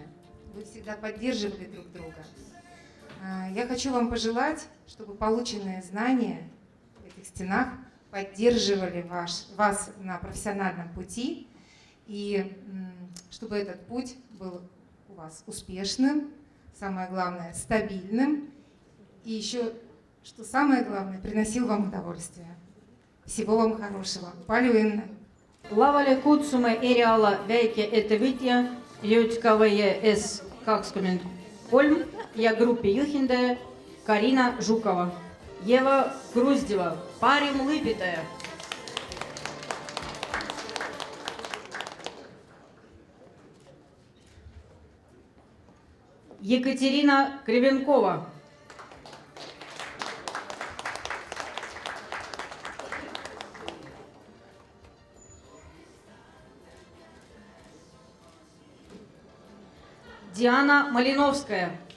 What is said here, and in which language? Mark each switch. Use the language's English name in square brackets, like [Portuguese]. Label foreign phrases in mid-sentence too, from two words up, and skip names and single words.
[Russian] Вы всегда поддерживали друг друга. Я хочу вам пожелать, чтобы полученные знания в этих стенах поддерживали вас на профессиональном пути, и чтобы этот путь был у вас успешным, самое главное, стабильным, и еще, что самое главное, приносил вам удовольствие. Всего вам хорошего. [Estonian] Palju õnne! Lavale kutsume eriala väikeettevõtja JKVS 23 ja grupi juhendaja Karina Žukova. Eva Gruzdeva, parim lõpetaja. Екатерина Кривенкова. Диана Малиновская.